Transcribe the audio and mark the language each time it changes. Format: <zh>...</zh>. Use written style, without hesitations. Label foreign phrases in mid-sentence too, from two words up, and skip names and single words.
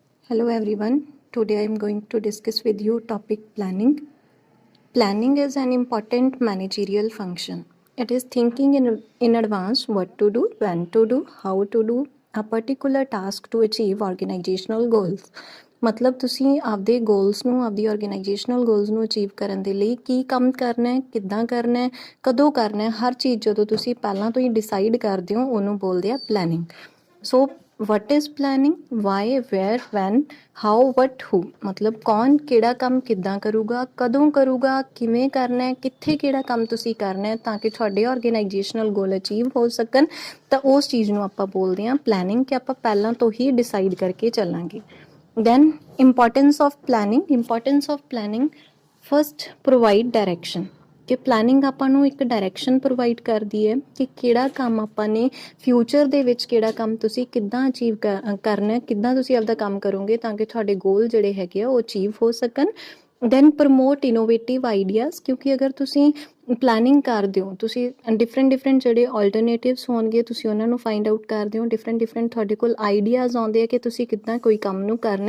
<en>Hello everyone. Today I am going to discuss with you topic planning. Planning is an important managerial function. It is thinking in advance what to do, when to do, how to do a particular task to achieve organizational goals.</en> <pa>ਮਤਲਬ ਤੁਸੀਂ ਆਪਦੇ ਗੋਲਸ ਨੂੰ ਆਪਦੀ</pa> <en>organizational goals</en> <pa>ਨੂੰ ਅਚੀਵ ਕਰਨ ਦੇ ਲਈ ਕੀ ਕੰਮ ਕਰਨਾ ਹੈ, ਕਿੱਦਾਂ ਕਰਨਾ ਹੈ, ਕਦੋਂ ਕਰਨਾ ਹੈ, ਹਰ ਚੀਜ਼ ਜਦੋਂ ਤੁਸੀਂ ਪਹਿਲਾਂ ਤੋਂ ਹੀ ਡਿਸਾਈਡ ਕਰਦੇ ਹੋ ਉਹਨੂੰ ਬੋਲਦੇ ਆ ਪਲੈਨਿੰਗ.</pa> <en>ਸੋ what is planning, why, where, when, how, what, who.</en> <pa>ਮਤਲਬ ਕੌਣ ਕਿਹੜਾ ਕੰਮ ਕਿੱਦਾਂ ਕਰੂਗਾ, ਕਦੋਂ ਕਰੂਗਾ, ਕਿਵੇਂ ਕਰਨਾ ਹੈ, ਕਿੱਥੇ ਕਿਹੜਾ ਕੰਮ ਤੁਸੀਂ ਕਰਨਾ ਹੈ ਤਾਂ ਕਿ ਤੁਹਾਡੇ</pa> <en>organizational goal</en> <pa>ਅਚੀਵ ਹੋ ਸਕਣ. ਤਾਂ ਉਸ ਚੀਜ਼ ਨੂੰ ਆਪਾਂ ਬੋਲਦੇ ਹਾਂ ਪਲੈਨਿੰਗ, ਕਿ ਆਪਾਂ ਪਹਿਲਾਂ ਤੋਂ ਹੀ ਡਿਸਾਈਡ ਕਰਕੇ ਚੱਲਾਂਗੇ.</pa> <en>then importance of planning. first provide direction,</en> <pa>ਕਿ ਪਲੈਨਿੰਗ ਆਪਾਂ ਨੂੰ ਇੱਕ</pa> <en>direction provide</en> <pa>ਕਰਦੀ ਹੈ ਕਿ ਕਿਹੜਾ ਕੰਮ ਆਪਾਂ ਨੇ ਫਿਊਚਰ ਦੇ ਵਿੱਚ ਕਿਹੜਾ ਕੰਮ ਤੁਸੀਂ ਕਿੱਦਾਂ ਅਚੀਵ ਕਰਨਾ, ਕਿੱਦਾਂ ਤੁਸੀਂ ਆਪਦਾ ਕੰਮ ਕਰੋਗੇ ਤਾਂ ਕਿ ਤੁਹਾਡੇ ਗੋਲ ਜਿਹੜੇ ਹੈਗੇ ਆ ਉਹ ਅਚੀਵ ਹੋ ਸਕਣ.</pa> <en>then promote innovative ideas,</en> <pa>ਕਿਉਂਕਿ ਅਗਰ ਤੁਸੀਂ ਪਲੈਨਿੰਗ ਕਰਦੇ ਹੋ, ਤੁਸੀਂ ਡਿਫਰੈਂਟ ਜਿਹੜੇ ਆਲਟਰਨੇਟਿਵਸ ਹੋਣਗੇ ਤੁਸੀਂ ਉਹਨਾਂ ਨੂੰ</pa> <en>find out</en> <pa>ਕਰਦੇ ਹੋ, ਡਿਫਰੈਂਟ ਤੁਹਾਡੇ ਕੋਲ ਆਈਡੀਆਜ਼ ਆਉਂਦੇ ਆ ਕਿ ਤੁਸੀਂ ਕਿੱਦਾਂ ਕੋਈ ਕੰਮ ਨੂੰ ਕਰਨਾ ਹੈ.</pa>